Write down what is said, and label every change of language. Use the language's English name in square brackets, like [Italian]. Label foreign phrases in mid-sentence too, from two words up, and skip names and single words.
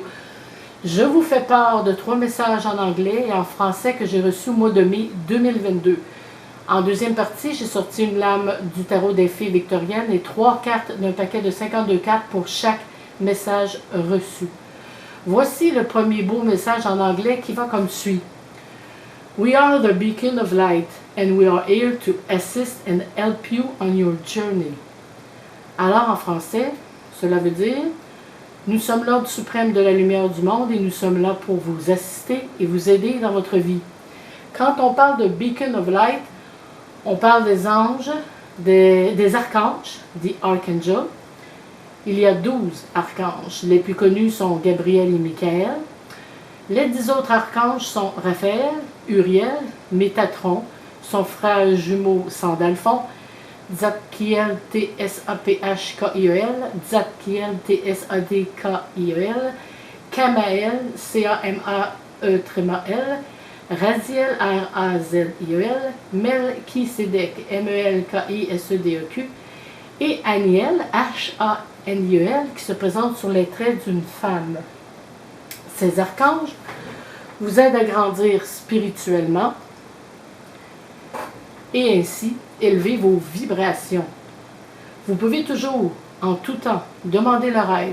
[French] Je vous fais part de 3 messages en anglais et en français que j'ai reçus au mois de mai 2022. En deuxième partie, j'ai sorti une lame du tarot des fées victoriennes et 3 cartes d'un paquet de 52 cartes pour chaque message reçu. Voici le premier beau message en anglais qui va comme suit. [English] We are the beacon of light, and we are here to assist and help you on your journey. [French] Alors en français, cela veut dire, nous sommes l'ordre suprême de la lumière du monde et nous sommes là pour vous assister et vous aider dans votre vie. Quand on parle de [English] beacon of light, [French] on parle des anges, des archanges, des archangels. Il y a 12 archanges. Les plus connus sont Gabriel et Michael. Les 10 autres archanges sont Raphaël, Uriel, Métatron, son frère jumeau Sandalphon, Zadkiel, T-S-A-P-H-K-I-E-L, Zadkiel, T-S-A-D-K-I-E-l, Kamael, C-A-M-A-E-L, Raziel, R-A-Z-I-E-L, Melchisedec, M-E-L-K-I-S-E-D-E-Q, et Aniel, H-A-N-I-E-L, qui se présente sur les traits d'une femme. Ces archanges vous aident à grandir spirituellement et ainsi élever vos vibrations. Vous pouvez toujours, en tout temps, demander leur aide.